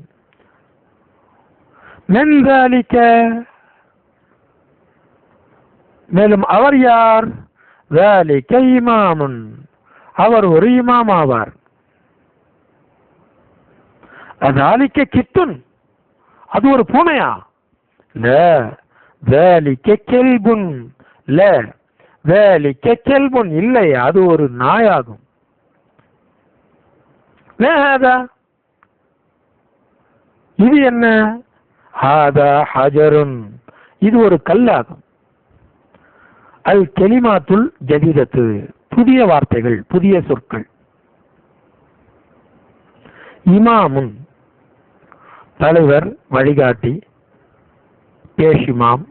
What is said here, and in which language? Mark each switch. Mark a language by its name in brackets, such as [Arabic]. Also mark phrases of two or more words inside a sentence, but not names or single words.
[Arabic] من ذلك. [Tamil] மேலும் அவர் யார்? [Arabic] ذلك إمام. [Tamil] அவர் ஒரு இமாம் ஆவார். [Arabic] أذلك قط, [Tamil] அது ஒரு பூனையா? [Arabic] لا ذلك كلب لا ذلك كلب [Tamil] இல்லை, அது ஒரு நாயாகும். [Arabic] ما هذا, [Tamil] இது என்ன? [Arabic] هذا حجر, [Tamil] இது ஒரு கல்லாகும். [Arabic] الكلمات الجديدة, [Tamil] புதிய வார்த்தைகள், புதிய சொற்கள். இமாமுன், தலைவர், வழிகாட்டி, பேஷிமாம்.